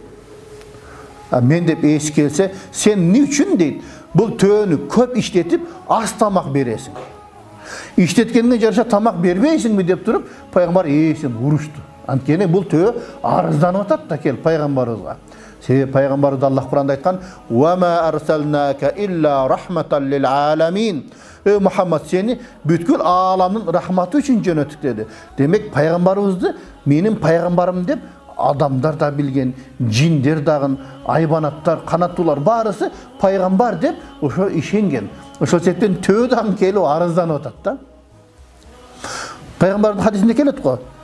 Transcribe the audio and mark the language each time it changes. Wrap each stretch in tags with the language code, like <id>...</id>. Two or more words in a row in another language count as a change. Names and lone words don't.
<ky>Мен деп ээси келсе, сен эмне үчүн дейт, бул төөнү көп иштетип, аз тамак бересиң. Иштеткениңе жараша тамак бербейсиңби деп туруп, пайгамбар ээсин урушту. Анткени бул төө арызданып атат да кел пайгамбарыбызга. Себеби пайгамбарыбыз Аллах Куранда айткан:</ky> <ar>"وما أرسلناك إلا رحمة للعالمين."</ar> <ky>Мухаммад сени бүткүл ааламдын рахматы үчүн жөнөттүк деди. Демек пайгамбарыбызды менин пайгамбарым деп адамдар да билген, жиндер дагы, айбанаттар, канаттуулар баарысы пайгамбар деп ошо ишенген. Ошол себептен төө дагы келип арызданып атат да. Пайгамбардын хадисинде келет го.</ky>